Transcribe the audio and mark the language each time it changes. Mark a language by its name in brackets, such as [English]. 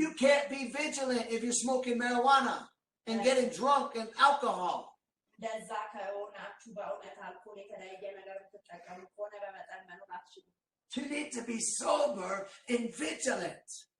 [English] You can't be vigilant if you're smoking marijuana and getting drunk and alcohol. [Amharic] እንደዛ ከሆናችሁ በእውነት አልኮል የተለያየ ነገር የምትጠቀሙ ከሆነ በመጠን መኖር አትችሉም። [English] You need to be sober and vigilant.